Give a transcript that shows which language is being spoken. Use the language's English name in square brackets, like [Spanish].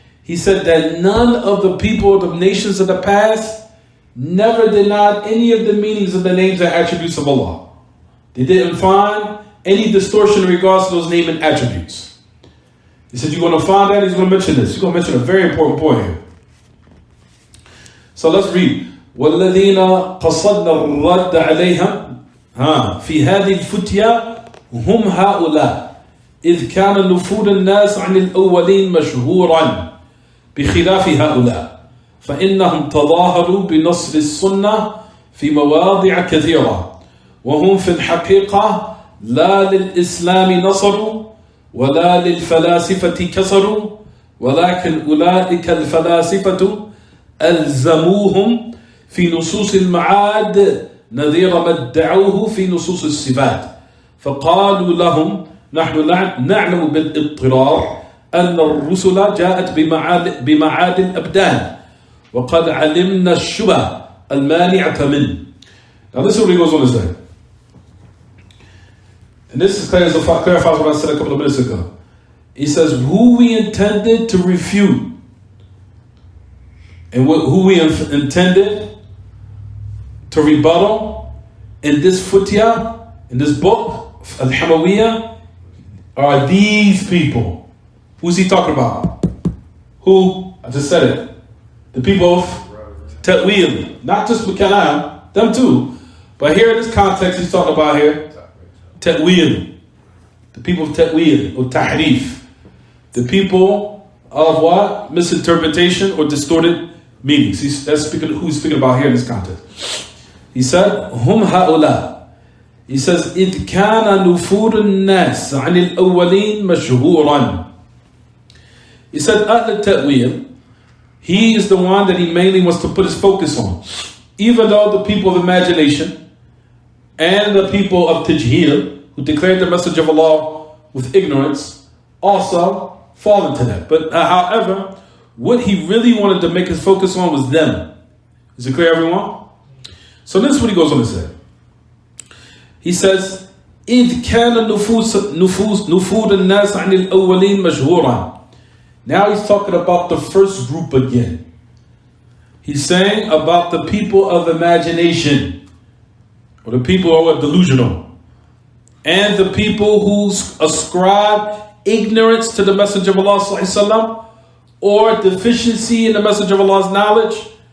[English] He said that none of the people of the nations of the past never denied any of the meanings of the names and attributes of Allah. They didn't find any distortion in regards to those names and attributes. He said, you're going to find that, he's going to mention this. He's going to mention a very important point here. So let's read. [Arabic] وَالَّذِينَ قَصَدْنَا الرَّدَّ عَلَيْهَا فِي هَذِهِ الْفُتْيَا هُمْ هَؤُلَاءِ إِذْ كَانَ نُفُورُ النَّاسِ عَنِ الْأَوَّلِينَ مَشْهُورًا بِخِلَافِ هَؤُلَاءِ فَإِنَّهُمْ تَظَاهَرُوا بِنَصْرِ السُّنَّةِ في مواضع كثيرة وهم في الحقيقة لا للإسلام نصروا ولا للفلاسفة كسروا ولكن أولئك الفلاسفة ألزموهم في نصوص المعاد نظير ما ادعوه في نصوص الصفات فقالوا لهم نحن نعلم بالاضطرار أن الرسل جاءت بمعاد الأبدان وقد علمنا الشبه المانعة منه. [English] Now this is what he goes on to say. And this clarifies what I said a couple of minutes ago. He says, who we intended to refute and who we intended to rebuttal in this futya, in this book, Al-Hamawiyyah, are these people. Who's he talking about? Who? I just said it. The people of Ta'wil. Not just Kalam, them too. But here in this context, he's talking about here Ta'wil, the people of Ta'wil or Tahrif, the people of what? Misinterpretation or distorted meanings. That's who he's speaking about here in this context. He said, [Arabic] Hum ha'ula. [English] He says, [Arabic] إِذْ كَانَ نُفُورُ النَّاسِ عَنِ الْأَوَّلِينَ مَشْهُورًا. [English] He said, Ahl Ta'wil, he is the one that he mainly wants to put his focus on. Even though the people of imagination and the people of Tajheel, who declared the message of Allah with ignorance, also fall into that. But however, what he really wanted to make his focus on was them. Is it clear, everyone? So this is what he goes on to say. He says, [Arabic] إذ كان نفود الناس عن الأولين مشهورا. [English] Now he's talking about the first group again. He's saying about the people of imagination, or the people who are delusional, and the people who ascribe ignorance to the Messenger of Allah ﷺ, or deficiency in the Messenger of Allah's knowledge.